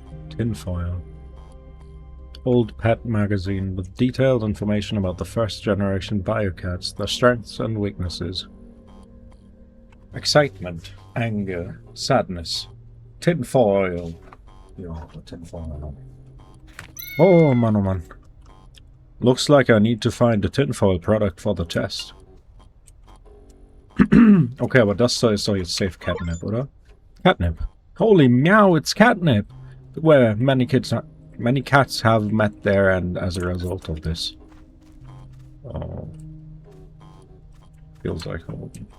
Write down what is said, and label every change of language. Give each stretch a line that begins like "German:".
English: Tinfoil. Old pet magazine with detailed information about the first generation biocats, their strengths and weaknesses. Excitement, anger, sadness, tinfoil. Yeah, the tinfoil. Oh man. Looks like I need to find a tinfoil product for the test.
German: Okay, aber das soll jetzt
English: safe catnip,
German: oder?
English: Catnip. Holy meow, it's catnip! Where many cats have met their end as a result of this. Oh. Feels like home.